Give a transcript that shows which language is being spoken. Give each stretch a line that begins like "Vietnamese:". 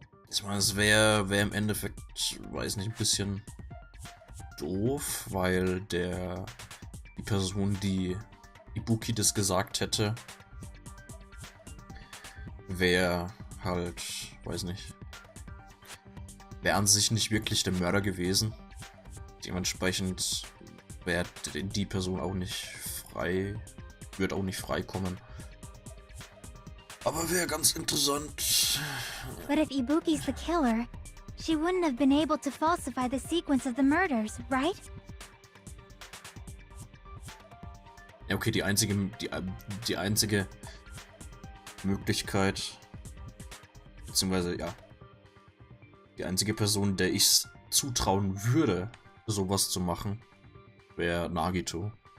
German: Ich meine, es wäre im Endeffekt, weiß nicht, ein bisschen doof, weil die Person, die Ibuki das gesagt hätte, wäre halt, weiß nicht, wäre an sich nicht wirklich der Mörder gewesen. Dementsprechend wäre die Person auch nicht frei, wird auch nicht freikommen. Aber wäre ganz interessant.
English: But if Ibuki's the killer, she wouldn't have been able to falsify the sequence of the murders, right?
German: Ja, okay, die einzige Möglichkeit, beziehungsweise, ja, die einzige Person, der ich zutrauen würde, sowas zu machen, wäre Nagito.